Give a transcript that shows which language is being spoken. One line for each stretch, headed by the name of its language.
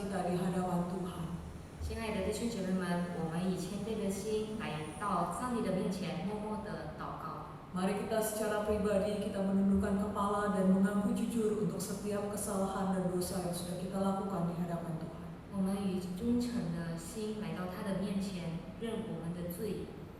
Chinese: 弟兄姐妹们，我们以谦卑的心来到上帝的面前，默默的祷告。
Indonesian: Mari kita secara pribadi kita menundukkan kepala dan mengaku jujur untuk setiap kesalahan dan dosa yang sudah kita lakukan di hadapan Tuhan.
Chinese: 我们以忠诚的心来到他的面前，认我们的罪。